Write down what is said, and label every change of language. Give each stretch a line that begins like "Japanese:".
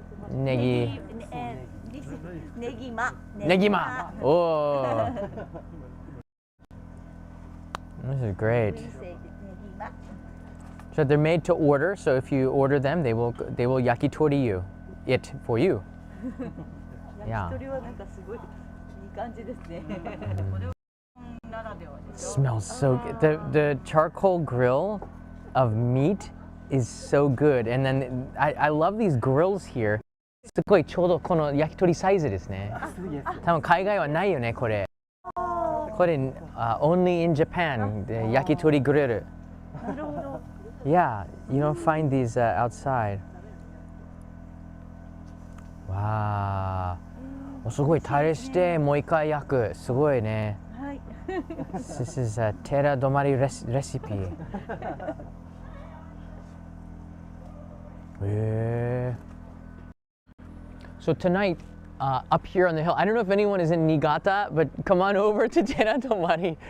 Japanese: ネギマ。
English: Oh, this is great.
Japanese: ネギマ。
English: So they're made to order. So if you order them, they will yakitori you, it for you.
Japanese: 焼き鳥はなんかすごいいい感じですね。ならではでしょ。
English: Smells so good. The charcoal grill of meat is so good. And then I love these grills here.
Japanese: すごいちょうどこの焼き鳥サイズですね。多分海外はないよねこれ。これ、
English: only in Japan
Japanese: で焼き鳥グリル。なるほど。
English: Yeah, you don't find these outside.
Japanese: わあ、すごいタレしてもう一回焼く。すごいね。はい。
English: This is a Teradomari recipe.
Japanese: へえ。
English: So tonight, up here on the hill, I don't know if anyone is in Niigata, but come on over to Teradomari.